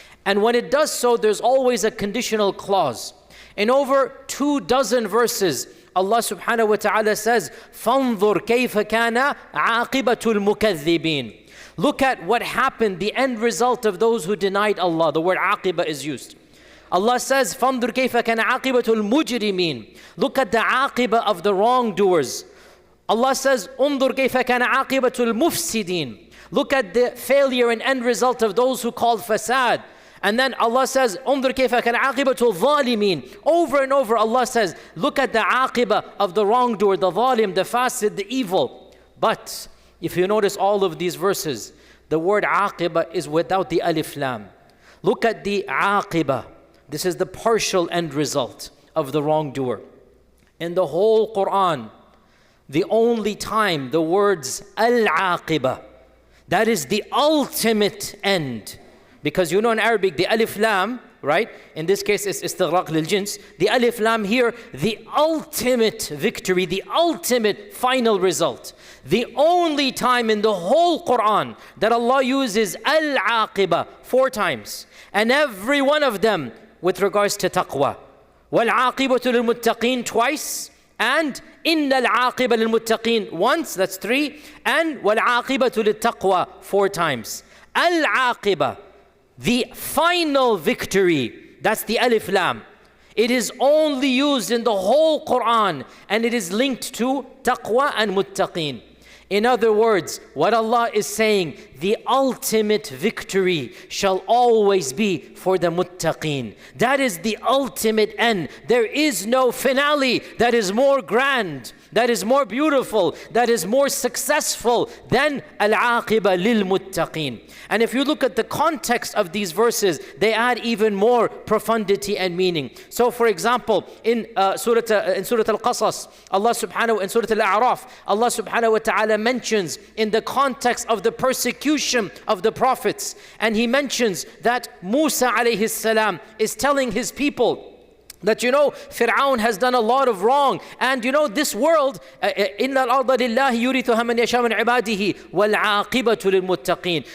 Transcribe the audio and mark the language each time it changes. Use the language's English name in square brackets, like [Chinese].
[English] And when it does so, there's always a conditional clause. In over 24 verses, Allah subhanahu wa ta'ala says, [Arabic] فَانظُرْ كَيْفَ كَانَ عَاقِبَةُ الْمُكَذِّبِينَ. [English] Look at what happened, the end result of those who denied Allah. The word aqiba is used. Allah says, [Arabic] فَانظُرْ كَيْفَ كَانَ عَاقِبَةُ الْمُجْرِمِينَ. [English] Look at the aqiba of the wrongdoers. Allah says, [Arabic] انظُرْ كَيْفَ كَانَ عَاقِبَةُ الْمُفْسِدِينَ. [English] Look at the failure and end result of those who called fasad. And then Allah says, [Arabic] انظُرْ كَيْفَ كَانَ عَاقِبَةُ الظَّالِمِينَ. [English] Over and over Allah says, look at the aqiba of the wrongdoer, the zalim, the fasid, the evil. But if you notice all of these verses, the word aqiba is without the alif lam. Look at the aqiba. This is the partial end result of the wrongdoer. In the whole Quran, the only time the words al-aqiba, that is the ultimate end. Because you know in Arabic, the alif lam, right? In this case, it's istighraq lil jins. The alif lam here, the ultimate victory, the ultimate final result. The only time in the whole Quran that Allah uses al-aqiba 4 times. And every one of them with regards to taqwa. [Arabic] وَالْعَاقِبَةُ لِلْمُتَّقِينَ [English] twice. And [Arabic] إِنَّ الْعَاقِبَ لِلْمُتَّقِينَ [English] once, that's 3. And [Arabic] وَالْعَاقِبَةُ لِلتَّقْوَى [English] 4 times. Al-aqiba, the final victory, that's the alif lam. It is only used in the whole Quran and it is linked to taqwa and muttaqeen. In other words, what Allah is saying, the ultimate victory shall always be for the muttaqeen. That is the ultimate end. There is no finale that is more grand, that is more beautiful, that is more successful than al-aqiba lil-muttaqeen. And if you look at the context of these verses, they add even more profundity and meaning. So for example, in Surah Al-Qasas, Allah subhanahu, in Surah Al-A'raf, Allah subhanahu wa ta'ala mentions in the context of the persecution of the prophets. And He mentions that Musa alayhi salam is telling his people that, you know, Fir'aun has done a lot of wrong. And you know, this world, [Arabic] إِنَّ الْأَرْضَ لِلَّهِ يُورِثُهَا مَنْ يَشَاءُ مِنْ عِبَادِهِ وَالْعَاقِبَةُ لِلْمُتَّقِينَ.